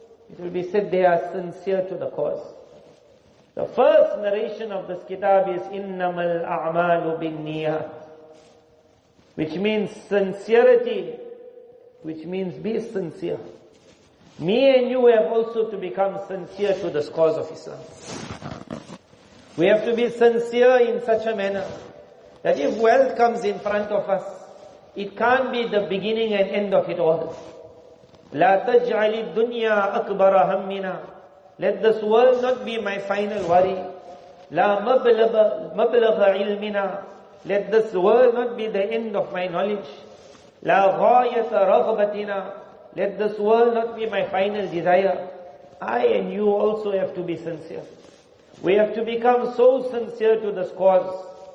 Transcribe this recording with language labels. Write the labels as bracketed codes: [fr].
[en] It will be said they are sincere to the cause. The first narration of this kitab is [ar] إِنَّمَا الْأَعْمَالُ بِالنِّيَّاتِ, [en] which means sincerity, which means be sincere. Me and you have also to become sincere to this cause of Islam. We have to be sincere in such a manner that if wealth comes in front of us, it can't be the beginning and end of it all. [ar] لا تجعل الدنيا أكبر همنا. [en] Let this world not be my final worry. [ar] لا مبلغ علمنا. [en] Let this world not be the end of my knowledge. [ar] لا غاية رغبتنا. [en] Let this world not be my final desire. I and you also have to be sincere. We have to become so sincere to this cause.